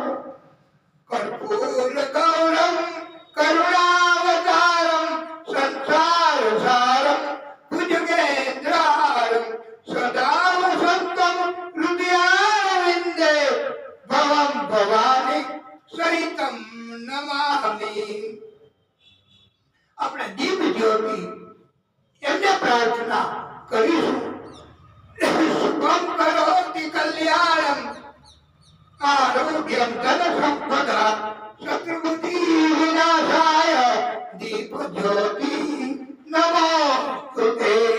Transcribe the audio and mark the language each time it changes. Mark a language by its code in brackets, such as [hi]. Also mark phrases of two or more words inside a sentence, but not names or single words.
[sa] कर्पूर गौरम करुणावतारम संसार सारम भुजगेन्द्रारम सदा वसंतम हृदयारविंदे भवम भवानी सहितम नमामि. [gu] આપણે દીપ જ્યોતિ એમને પ્રાર્થના કરીશું. [sa] शुभम करोति कल्याणम आरोग्यम धन संपदा शत्रुबुद्धि विनाशाय ज्योति नमोस्तुते.